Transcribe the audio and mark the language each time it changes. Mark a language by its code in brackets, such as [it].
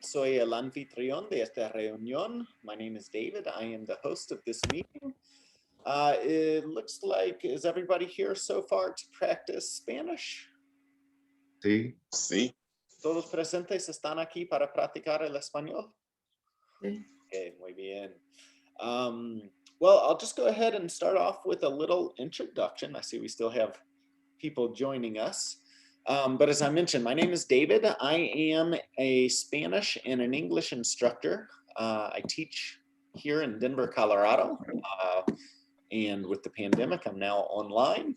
[es] Soy el anfitrión de esta reunión. [en] My name is David. I am the host of this meeting. It looks like, is everybody here so far to practice Spanish? [es] Sí. Sí. ¿Todos presentes están aquí para practicar el español? Sí. Okay, muy bien. [en] Well, I'll just go ahead and start off with a little introduction. I see we still have people joining us. But as I mentioned, my name is David. I am a Spanish and an English instructor. I teach here in Denver, Colorado. And with the pandemic, I'm now online.